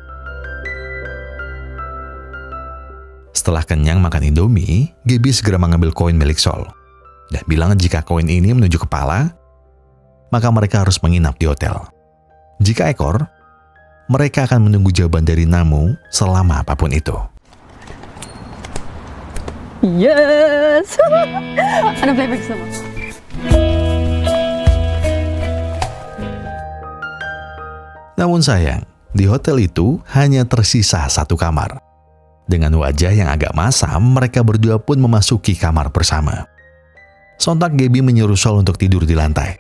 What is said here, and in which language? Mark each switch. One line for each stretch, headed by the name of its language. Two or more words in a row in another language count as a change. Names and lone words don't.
Indonesian: Setelah kenyang makan Indomie, Gaby segera mengambil koin milik Sol dan bilang jika koin ini menuju kepala, maka mereka harus menginap di hotel. Jika ekor, mereka akan menunggu jawaban dari Namu selama apapun itu.
English: Yes!
Filipino: Ano ba ibig sabihin?
Indonesian: Namun sayang, di hotel itu hanya tersisa satu kamar. Dengan wajah yang agak masam, mereka berdua pun memasuki kamar bersama. Sontak Gaby menyuruh Sol untuk tidur di lantai.